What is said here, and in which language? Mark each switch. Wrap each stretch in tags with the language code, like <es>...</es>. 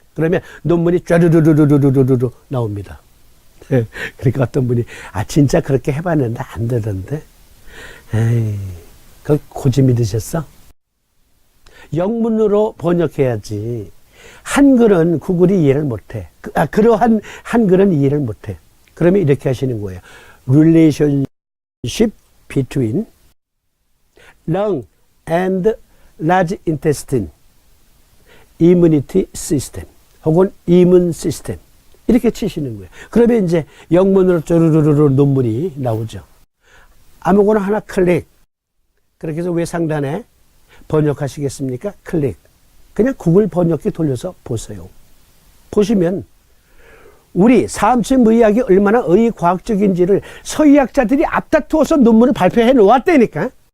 <ko>그러면 논문이 쫘르르르르르르르 나옵니다. 그러니까 어떤 분이 진짜 그렇게 해봤는데 안 되던데. 에이, 그 고집이 드셨어? 영문으로 번역해야지. 한글은 구글이 이해를 못해. 그러한 한글은 이해를 못해. 그러면 이렇게 하시는 거예요.</ko> <en>Relationship between lung and large intestine immunity system</en> <ko>혹은</ko> <en>immune system,</en> <ko>이렇게 치시는 거예요. 그러면 이제 영문으로 쪼르르르 논문이 나오죠. 아무거나 하나 클릭. 그렇게 해서 왜 상단에 번역하시겠습니까? 클릭. 그냥 구글 번역기 돌려서 보세요. 보시면 우리 사암침 의학이 얼마나 의과학적인지를 서의학자들이 앞다투어서 논문을 발표해 놓았다니까.</ko>